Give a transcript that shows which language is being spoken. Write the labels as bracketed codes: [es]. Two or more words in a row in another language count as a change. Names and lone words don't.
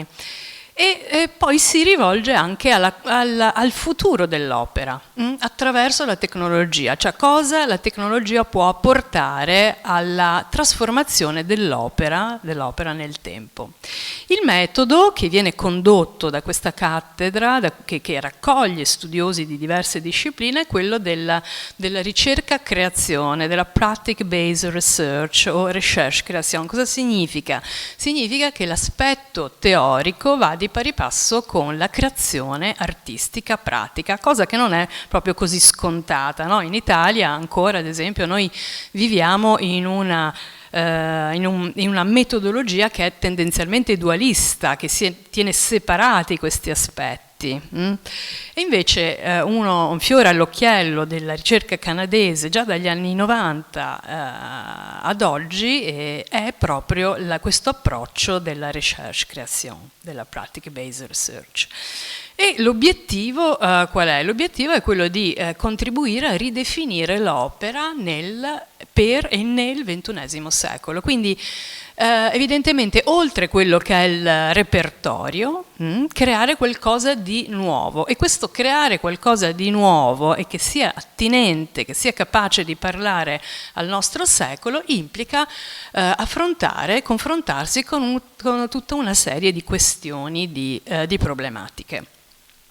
[it] E poi si rivolge anche al futuro dell'opera attraverso la tecnologia, cioè cosa la tecnologia può portare alla trasformazione dell'opera nel tempo. Il metodo che viene condotto da questa cattedra, che raccoglie studiosi di diverse discipline, è quello della ricerca-creazione, della [en] practice-based research [it] o [fr] recherche-création. [it] Cosa significa? Significa che l'aspetto teorico va di pari passo con la creazione artistica pratica, cosa che non è proprio così scontata, no? In Italia ancora, ad esempio, noi viviamo in una metodologia che è tendenzialmente dualista, che tiene separati questi aspetti. E invece un fiore all'occhiello della ricerca canadese già dagli anni 90 ad oggi è proprio questo approccio della [fr] recherche-création, [it] della [en] practice-based research. [it] E l'obiettivo qual è? L'obiettivo è quello di contribuire a ridefinire l'opera nel XXI secolo. Quindi evidentemente oltre quello che è il repertorio, creare qualcosa di nuovo, e questo creare qualcosa di nuovo e che sia attinente, che sia capace di parlare al nostro secolo, implica confrontarsi con tutta una serie di questioni, di problematiche.